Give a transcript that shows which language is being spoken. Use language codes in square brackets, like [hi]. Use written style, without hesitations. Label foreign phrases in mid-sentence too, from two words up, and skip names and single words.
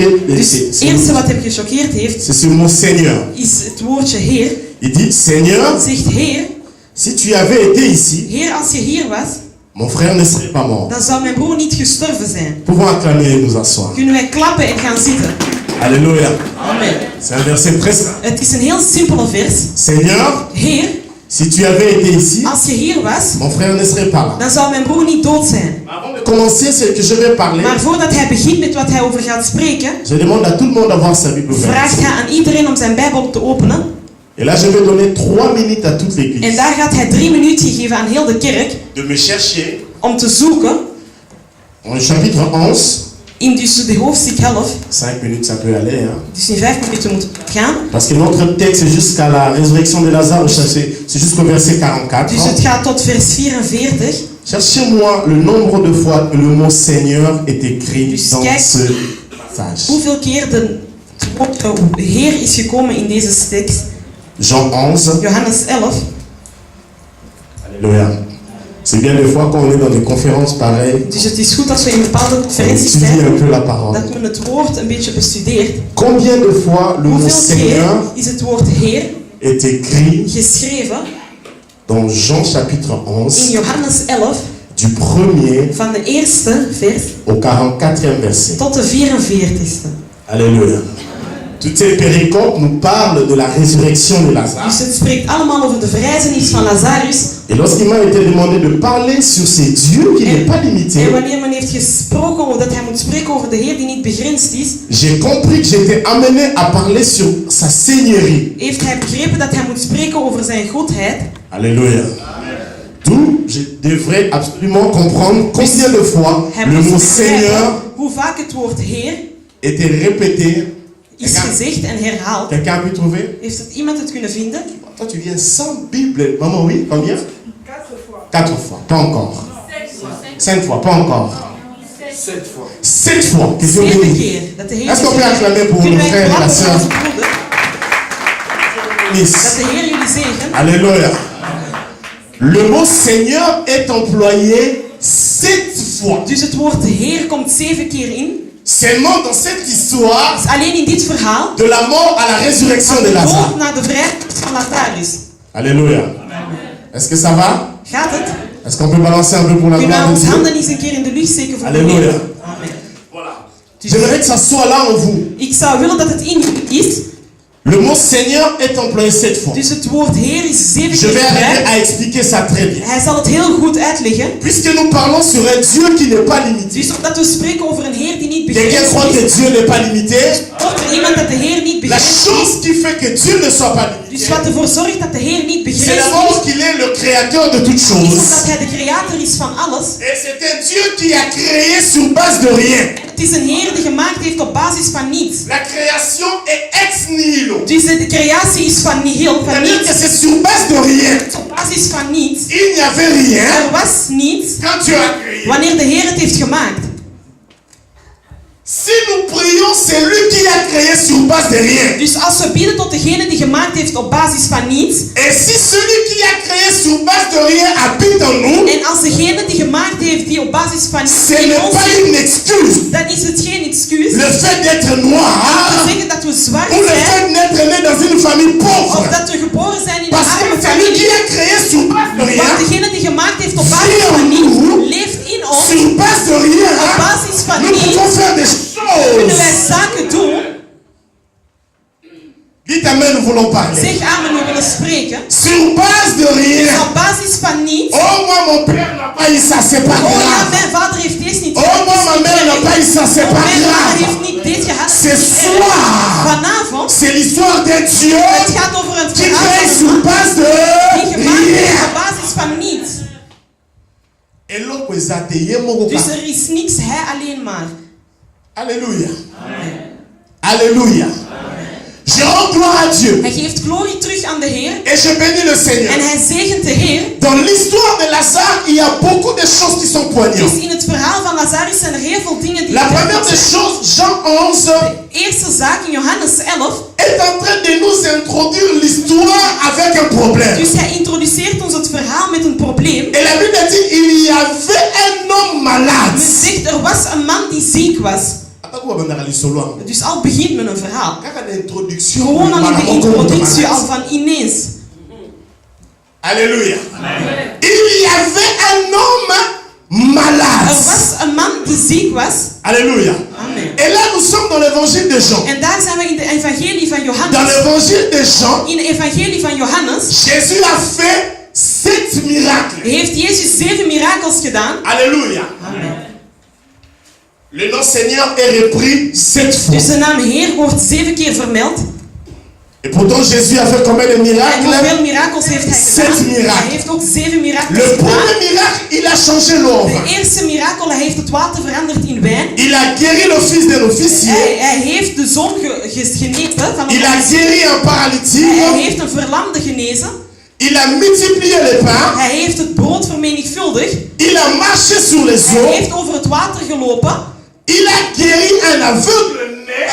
[nl] dus het eerste wat hem gechoqueerd heeft, [fr] c'est ce mot Seigneur. [nl] is het woordje Heer. [fr] Il dit, Seigneur, [nl] Zegt Heer, [fr] si tu avais été ici, [nl] Heer, als je hier was, [fr] mon frère ne serait pas mort. [nl] dan zou mijn broer niet gestorven zijn. [fr] Pouvons acclamer et nous asseoir. [nl] Kunnen wij klappen en gaan zitten. [fr] Alléluia. Amen. C'est un verset très simple. [nl] Het is een heel simpele vers. [fr] Seigneur, [nl] Heer, [fr] si tu avais été ici, [nl] als je hier was, [fr] mon frère ne serait pas là. [nl] dan zou mijn broer niet dood zijn. [fr] Avant de commencer ce que je vais parler, [nl] Maar voordat hij begint met wat hij over gaat spreken, [fr] je demande à tout le monde d'avoir sa Bible [nl] vraagt [fr] ouverte. [nl] hij aan iedereen om zijn Bijbel te openen. [fr] Et là, je vais donner 3 minutes à toute [nl] En [fr] l'église [nl] daar gaat hij 3 minuten geven aan heel de kerk [fr] de me chercher [nl] om te zoeken [fr] en chapitre 11. [nl] in dus de hoofdstuk 11. [fr] 5 minutes, ça peut aller. Hein? [nl] Dus in 5 minuten moet het gaan. [fr] Parce que notre texte est jusqu'à la résurrection de Lazare, c'est jusqu'au verset 44. [nl] Dus het gaat tot vers 44. [fr] Cherchez-moi le nombre de fois que le mot Seigneur est écrit [nl] Dus [fr] dans [nl] kijk [fr] ce passage. [nl] hoeveel keer het woord Heer is gekomen in deze tekst. [fr] Jean 11. [nl] Johannes 11. [fr] Alléluia. C'est bien des fois quand on est dans des conférences pareilles, [nl] Dus het is goed als we in bepaalde [fr] on [nl] conferenties [fr] étudie [nl] zijn, [fr] un peu la parole. [nl] dat men het woord een beetje bestudeert. [fr] Combien de fois le mot [nl] Hoeveel keer [fr] Seigneur [nl] is het woord Heer [fr] est écrit [nl] geschreven [fr] dans Jean chapitre [nl] in 11, Johannes 11, [fr] du 1er [nl] van de eerste vers [fr] au 44e verset. [nl] tot de 44ste. [fr] Alléluia. Toutes ces péricopes nous parlent de la résurrection de Lazare. [nl] Dus het spreekt allemaal over de verrijzenis van Lazarus. [fr] Et lorsqu'il m'a été demandé de parler sur ces dieux qui n'est pas limité, [nl] En wanneer men heeft gesproken over dat hij moet spreken over de Heer die niet begrensd is, [fr] j'ai compris que j'étais amené à parler sur sa seigneurie. [nl] heeft hij begrepen dat hij moet spreken over zijn goedheid. [fr] Alléluia. D'où je devrais absolument comprendre combien de fois [nl] Hij [fr] le [nl] moest [fr] mot [nl] begrijpen [fr] Seigneur [nl] hoe vaak het woord Heer [fr] était répété. [nl] is gezegd en herhaald. [fr] Quelqu'un a pu trouver? [nl] Heeft het iemand het kunnen vinden? [fr] Toi, tu viens sans Bible. Maman, oui, combien? 4 fois. Pas encore. 5 fois, pas encore. 7 fois. Question 7 unique. [nl] keer dat de Heer [fr] Est-ce qu'on peut acclamer pour [nl] Kunnen [fr] le [nl] wij [fr] frère et la [nl] klappen voor [fr] sœur? [nl] onze broeder? Miss. Dat de Heer jullie zegen. [fr] Alléluia. Le mot Seigneur est employé 7 fois. [nl] Dus het woord Heer komt 7 keer in. [fr] Seulement dans cette histoire, [nl] Dus alleen in dit verhaal, [fr] de la mort à la résurrection [nl] van de de [fr] Lazare. [nl] dood naar de vrijheid van Lazarus. [fr] Alléluia. Est-ce que ça va? [nl] Gaat het? [fr] Est-ce qu'on peut balancer un peu pour la [nl] Kunnen we [fr] gloire de [nl] onze [fr] Dieu? [nl] handen eens een keer in de lucht steken voor de [fr] Alléluia. [nl] Heer? [fr] Amen. J'aimerais que ça soit là en vous. [nl] Ik zou willen dat het in u is. [fr] Le mot Seigneur est employé 7 fois. [nl] Dus het woord Heer is 7 [fr] Je [nl] keer [fr] vais arriver [nl] gebruikt. [fr] à expliquer ça très bien. [nl] Hij zal het heel goed uitleggen. [fr] Puisque nous parlons sur un Dieu qui n'est pas limité. [nl] Dus omdat we spreken over een Heer die niet [fr] Quelqu'un [nl] begrensd [fr] croit que [nl] is, [fr] Dieu n'est pas limité. [nl] wordt er iemand dat de Heer niet [fr] La [nl] begrensd is. [fr] chose qui fait que Dieu ne soit pas limité, [nl] Dus wat ervoor zorgt dat de Heer niet [fr] c'est [nl] begrensd [fr] d'abord [nl] is, [fr] qu'il est le créateur de toutes [nl] is [fr] choses. [nl] omdat Hij de creator is van alles. [fr] Et c'est un Dieu qui a créé sur base de rien. [nl] Het is een Heer die gemaakt heeft op basis van niets. [fr] La création est [la] ex nihilo. [nl] Dus de creatie is van nihil, van [fr] C'est-à-dire que [nl] niets. [fr] c'est sur base de rien. [nl] Op basis van niets. [fr] Il n'y avait rien [nl] Er was niets [fr] quand Dieu a créé. [nl] wanneer de Heer het heeft gemaakt. [fr] Si nous prions, c'est lui qui a créé sur base de rien. [nl] Dus als we bidden tot degene die gemaakt heeft op basis van niets, [fr] Et si celui qui a créé sur base de rien habite en nous, [nl] en als degene die gemaakt heeft die op basis van niets [fr] ce [nl] in [fr] n'est [nl] ons [fr] pas [nl] zit, [fr] une excuse. [nl] dan is het geen excuus [fr] Le fait d'être [nl] om [fr] noir [nl] te zeggen dat we zwart [fr] ou le [nl] zijn, [fr] fait d'être né dans une famille [nl] of [fr] pauvre. [nl] dat we geboren zijn in een [fr] Parce que [nl] arme [fr] celui qui [nl] familie. [fr] a créé sur base de [nl] Want [fr] rien, [nl] degene die gemaakt heeft op basis van niets, leeft in ons. [fr] sur base de rien, [nl] Op basis van [fr] nous [nl] niets [fr] pouvons faire des [nl] kunnen wij [fr] choses. [nl] zaken doen. [fr] Dites amen, nous voulons parler. [nl] Zeg amen, we willen spreken. [fr] Sur base de rien. [nl] Dus op basis van niets. [fr] Oh, moi, mon père n'a pas eu ça, c'est pas [nl] Oh ja, [fr] grave. [nl] mijn vader heeft deze niet [fr] Oh, [nl] gehad. [fr] moi, ma mère n'a pas eu ça, c'est pas [nl] Mijn vader [fr] grave. [nl] heeft niet dit gehad. [fr] Ce soir, [nl] Vanavond, [fr] c'est l'histoire d'un Dieu [nl] het gaat over een [fr] qui [nl] verhaal [fr] crée [nl] van [fr] sur [nl] een man [fr] base de [nl] die gemaakt heeft [fr] rien. [nl] op basis van niets. [fr] Et l'autre, ils atteignaient mon [nl] Dus [fr] regard. [nl] er is niks, hij alleen maar. [fr] Alléluia. Alléluia. Je rends gloire à Dieu. [nl] Hij geeft glorie terug aan de Heer [fr] Et je bénis le Seigneur. [nl] en hij zegent de Heer. [fr] Dans l'histoire de Lazare, il y a beaucoup de choses qui sont poignantes. [nl] Dus in het verhaal van Lazarus zijn er heel veel dingen die [fr] La première [nl] belangrijk [fr] des [nl] zijn. [fr] choses, Jean 11 [nl] De eerste zaak in Johannes 11. [fr] est en train de nous introduire l'histoire avec un problème. [nl] Dus hij introduceert ons het verhaal met een probleem. [fr] Et la Bible dit il y avait un homme malade. [nl] Men zegt er was een man die ziek was. Dus al begint men een verhaal. Gewoon al in de introductie al van ineens. [fr] Alléluia. Il y avait un homme malade. [nl] Er was een man die ziek was. [fr] Alléluia. Amen. Et là nous sommes dans l'évangile de Jean. [nl] En daar zijn we in de evangelie van [fr] Dans [nl] Johannes. [fr] l'évangile de Jean, [nl] In de evangelie van Johannes [fr] Jésus a fait 7 miracles. [nl] heeft Jezus 7 mirakels gedaan. [fr] Alléluia. Amen. Le nom Seigneur est repris 7 fois. [nl] Dus de naam Heer wordt 7 keer vermeld. [fr] Et pourtant Jésus a fait combien de [nl] En [fr] miracles? [nl] hoeveel mirakels heeft hij gedaan? [fr] 7 miracles. [nl] Hij heeft ook 7 mirakels [fr] Le [nl] gedaan. [fr] premier miracle, il a changé l'eau. [nl] De eerste mirakel, hij heeft het water veranderd in wijn. [fr] Il a guéri le fils d'un officier. [nl] Hij heeft de zoon genezen van [fr] Il a [nl] een [fr] guéri un [nl] Hij [fr] paralytique. [nl] heeft een verlamde genezen. [fr] Il a multiplié les pains. [nl] Hij heeft het brood vermenigvuldigd. [fr] Il a marché sur les [nl] Hij [fr] eaux. [nl] heeft over het water gelopen. [fr] Il a guéri un aveugle-né.